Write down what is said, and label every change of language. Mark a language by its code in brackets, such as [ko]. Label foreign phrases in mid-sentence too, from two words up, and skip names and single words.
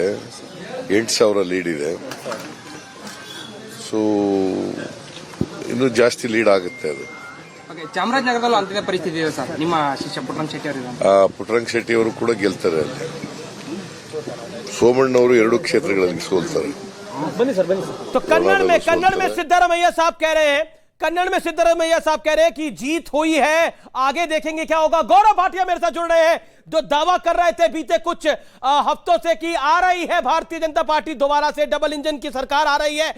[kn] 8,000 ಲೀಡ್ ಇದೆ. ಸೊ ಇನ್ನೂ ಜಾಸ್ತಿ ಲೀಡ್ ಆಗುತ್ತೆ ಅದು. ಚಾಮರಾಜನಗರದಲ್ಲೂ ಅಂತಿನ ಪರಿಸ್ಥಿತಿ ಇದೆ ಸರ್. ನಿಮ್ಮ ಶಿಷ್ಯ ಪುಟ್ಟರಂಗ ಶೆಟ್ಟಿ ಅವರು ಪುಟ್ಟರಂಗ ಶೆಟ್ಟಿ ಅವರು ಕೂಡ ಗೆಲ್ತಾರೆ ಅಲ್ಲಿ. ಸೋಮಣ್ಣವರು 2 ಕ್ಷೇತ್ರಗಳಲ್ಲಿ ಸೋಲ್ತಾರೆ. [hi] तो कन्नड़ में सिद्धारमैया साहब कह रहे हैं, कि जीत हुई है, आगे देखेंगे क्या होगा। गौरव भाटिया मेरे साथ जुड़ रहे हैं, जो दावा कर रहे थे बीते कुछ हफ्तों से कि आ रही है भारतीय जनता पार्टी दोबारा से, डबल इंजन की सरकार आ रही है।